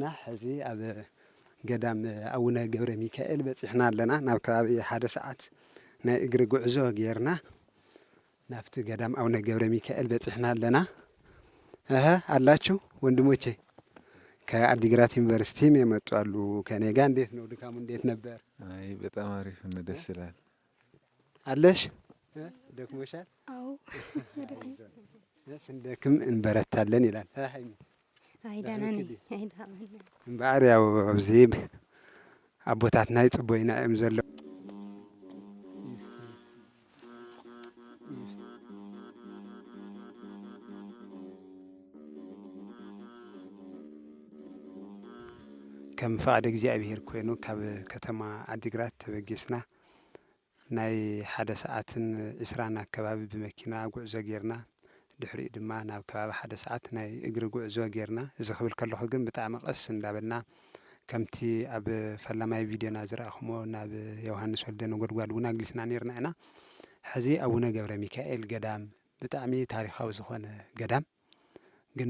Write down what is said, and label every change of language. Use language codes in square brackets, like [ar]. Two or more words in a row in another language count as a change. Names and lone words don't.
[ti] እዚ ኣብ ገዳም አቡነ ገብረ ሚካኤል በጽሕና ኣለና ናብ ከባቢ 1 ሰዓት ናይ እግሪ ጉዕዞ ጌርና ናፍቲ ገዳም አቡነ ገብረ ሚካኤል በጽሕና ኣለና [am] አላችሁ ወንድሞቼ ከአዲግራት ዩኒቨርሲቲ የመጡ አሉ ከኔ ጋር እንዴት ነው ድካሙ እንዴት ነበር አይ በጣም አሪፍ ነው ደስ ይላል አለሽ ደክሞሻል አዎ ስንደክም እንበረታለን ይላል አይዳናኒ [ti] ባሪያው አብዚብ አቦታትና ይጽቦይና እምዘለ ከም ፈቃደ እግዚአብሔር ኮይኑ ካብ ከተማ አዲግራት ተበጊስና ናይ 1 ሰዓትን 20 [am] አካባቢ በመኪና [ti] ጉዕዞ ጌርና ድሕሪ ድማ ናብ ከባቢ 1 ሰዓት ናይ እግሪ ጉዕዞ ጌርና እዚ ክብል ከለኹ ግን ብጣዕሚ ቀስ እንዳበልና ከምቲ ኣብ ፈላማይ ቪድዮና ዝረኣኹሞ ናብ ዮሃንስ ወልደ ነጎድጓድ እውን ኣግሊስና ነርና ኢና ሕዚ ኣቡነ ገብረ ሚካኤል ገዳም ብጣዕሚ ታሪኻዊ ዝኾነ ገዳም ግን